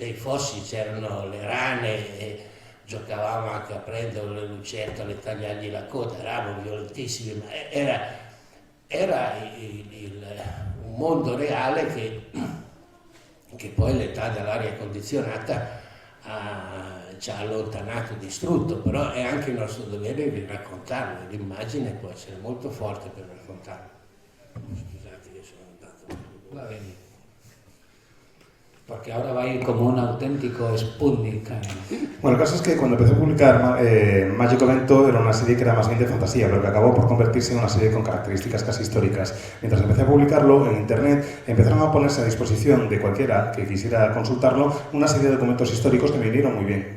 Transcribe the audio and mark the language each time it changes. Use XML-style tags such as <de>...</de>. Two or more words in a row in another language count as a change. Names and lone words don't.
<it>I fossi, c'erano le rane e giocavamo anche a prendere le lucertole e tagliargli la coda, eravamo violentissimi, ma era un mondo reale che poi l'età dell'aria condizionata ci ha allontanato, distrutto, però è anche il nostro dovere di raccontarlo, l'immagine può essere molto forte per raccontarlo. Scusate che sono andato. Va bene.</it> <es>Porque ahora va a ir como un auténtico Sputnik. Bueno, el caso es que cuando empecé a publicar Mágico Evento era una serie que era más bien de fantasía, pero que acabó por convertirse en una serie con características casi históricas. Mientras empecé a publicarlo en internet, empezaron a ponerse a disposición de cualquiera que quisiera consultarlo una serie de documentos históricos que me vinieron muy bien.</es>